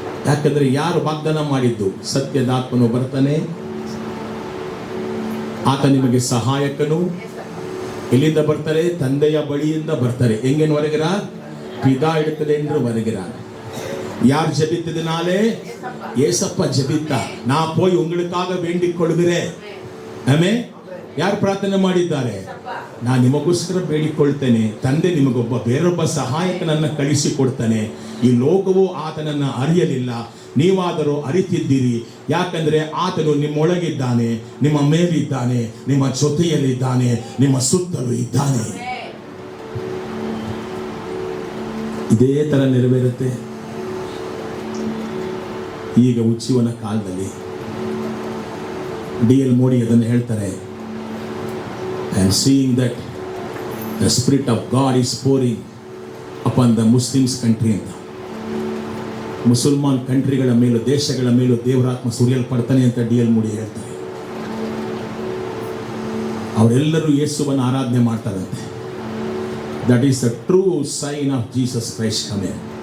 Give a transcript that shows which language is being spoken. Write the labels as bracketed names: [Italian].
[Kannada] ಯಾಕಂದ್ರೆ ಯಾರು ವಾಗ್ದಾನ ಮಾಡಿದ್ದು? ಸತ್ಯದಾತ್ಮನು ಬರ್ತಾನೆ, ಆತ ನಿಮಗೆ ಸಹಾಯಕನು. ಎಲ್ಲಿಂದ ಬರ್ತಾರೆ? ತಂದೆಯ ಬಳಿಯಿಂದ ಬರ್ತಾರೆ. ಹೆಂಗೇನು ಹೊರಗಿರ ಪಿದಾ ಇಡುತ್ತದೆ ಎಂದು ಹೊರಗಿರ. [Tamil] யார் ஜெபித்ததினாலே? ஏசப்பா ஜெபித்தா. நான் போய் உங்களுக்காக வேண்டிக் கொள்கிறேன். [Kannada] ಆಮೆನ್. ಯಾರು ಪ್ರಾರ್ಥನೆ ಮಾಡಿದ್ದಾರೆ? ನಾನು ನಿಮಗೋಸ್ಕರ ಬೇಡಿಕೊಳ್ತೇನೆ, ತಂದೆ ನಿಮಗೊಬ್ಬ ಬೇರೊಬ್ಬ ಸಹಾಯಕನನ್ನ ಕಳಿಸಿ ಕೊಡ್ತಾನೆ. ಈ ಲೋಕವು ಆತನನ್ನ ಅರಿಯಲಿಲ್ಲ, ನೀವಾದರೂ ಅರಿತಿದ್ದೀರಿ. ಯಾಕಂದ್ರೆ ಆತನು ನಿಮ್ಮೊಳಗಿದ್ದಾನೆ, ನಿಮ್ಮ ಮೇಲಿದ್ದಾನೆ, ನಿಮ್ಮ ಜೊತೆಯಲ್ಲಿದ್ದಾನೆ, ನಿಮ್ಮ ಸುತ್ತಲೂ ಇದ್ದಾನೆ. ಇದೇ ತರ ನೆರವೇರುತ್ತೆ ಈಗ ಉಜ್ಜೀವನ ಕಾಲದಲ್ಲಿ. ಡಿ.ಎಲ್. ಮೋಡಿ ಅದನ್ನು ಹೇಳ್ತಾರೆ, [English] I am seeing that the spirit of God is pouring upon the Muslims country [Kannada] ಅಂತ. ಮುಸಲ್ಮಾನ್ ಕಂಟ್ರಿಗಳ ಮೇಲೂ ದೇಶಗಳ ಮೇಲೂ ದೇವರಾತ್ಮ ಸುರಿಯಲ್ಪಡ್ತಾನೆ ಅಂತ ಡಿ.ಎಲ್. ಮೋಡಿ ಹೇಳ್ತಾರೆ. ಅವರೆಲ್ಲರೂ ಯೇಸುವನ್ನು ಆರಾಧನೆ ಮಾಡ್ತಾರಂತೆ. [English] That is the true sign of Jesus Christ coming.